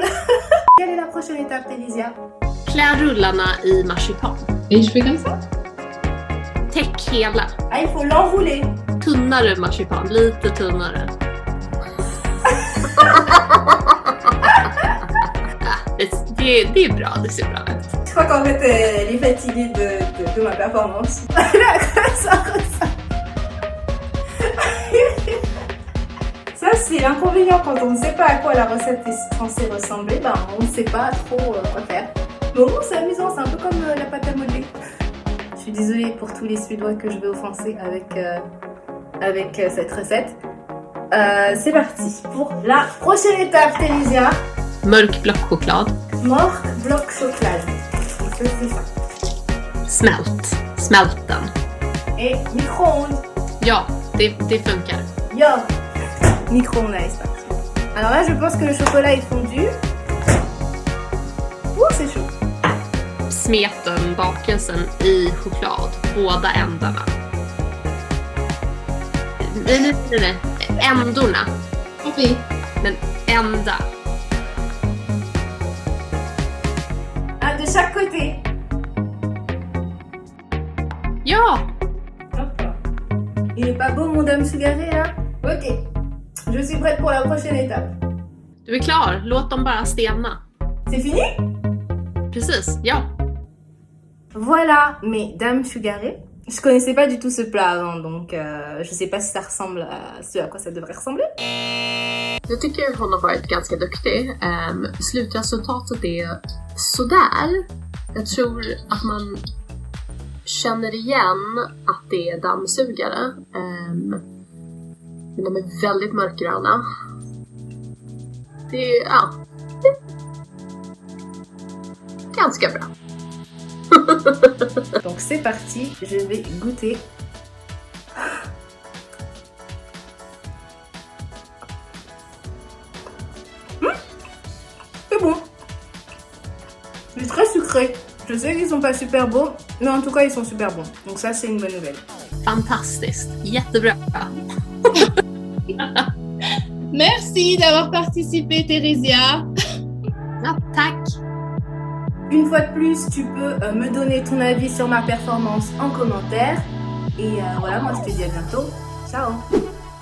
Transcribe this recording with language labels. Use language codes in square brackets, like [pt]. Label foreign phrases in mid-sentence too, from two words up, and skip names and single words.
[fr] Quelle est la prochaine étape, Télésia? [sv] Klä rullarna i marsipan. [fr] Et je fais comme ça? [sv] Täck hela. [fr] Ah, il faut l'enrouler. [sv] Tunnare marsipan, lite tunnare. Det är bra, det ser bra ut. [fr] Je crois qu'en fait, elle est fatiguée de ma performance. Voilà à quoi ça ressemble. c'est l'inconvénient quand on ne sait pas à quoi la recette est censée ressembler, ben on ne sait pas trop quoi faire. Mais au moins c'est amusant, c'est un peu comme la pâte à modeler. Je suis désolée pour tous les Suédois que je vais offenser avec cette recette. C'est parti pour la prochaine étape, Theresia. [sv] Mörk blockchoklad. Mörk blockchoklad. [fr] C'est ça. [sv] Smälten. [fr] Et micro-ondes. [sv] Ja, det funkar. Ja, [fr] micro-ondes, allez, c'est parti. Alors là, je pense que le chocolat est fondu. Ouh, c'est chaud. [sv] Smeten bakelsen i choklad, båda ändarna. Nej. Ändorna. Okej. Men ända. [fr] Ah, de chaque côté. [sv] Ja! [fr] Hop là. Il est pas beau mon dame sugaré là? Ok. Je suis prête pour la prochaine étape. [sv] Du är klar. Låt dem bara stelna. [fr] C'est fini? [sv] Precis, ja. [fr] Voilà mes dames sugarées. Je connaissais pas du tout ce plat avant, donc je sais pas si ça ressemble à ce à quoi ça devrait ressembler. [sv] Jag tycker hon har varit ganska duktig. Slutresultatet är sådär. Jag tror att man känner igen att det är dammsugare. Men de är väldigt mörkgröna. Det är, ja, ganska bra. [fr] Donc c'est parti, je vais goûter. C'est bon. C'est très sucré. Je sais qu'ils sont pas super beaux, mais en tout cas ils sont super bons. Donc ça c'est une bonne nouvelle. [sv] Fantastiskt, jättebra. [fr] Merci d'avoir participé, Theresia. [sv] Ja, tack. [fr] Une fois de plus, tu peux me donner ton avis sur ma performance en commentaire. Et voilà, moi je te dis à bientôt. Ciao.